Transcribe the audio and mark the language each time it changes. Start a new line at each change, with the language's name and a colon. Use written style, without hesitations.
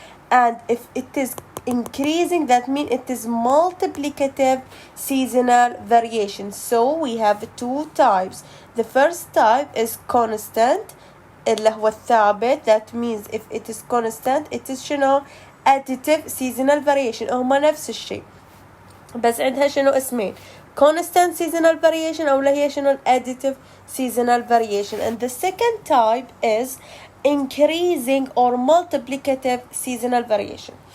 English: And if it is increasing, that means it is multiplicative seasonal variation. So we have two types. The first type is constant,
Arabic: اللي هو الثابت.
English: That means if it is constant, it is شنو؟ additive seasonal variation.
Arabic: هما نفس الشيء بس عندها شنو اسمين؟
English: constant seasonal variation
Arabic: أو هي شنو
English: additive seasonal variation. And the second type is increasing or multiplicative seasonal variation.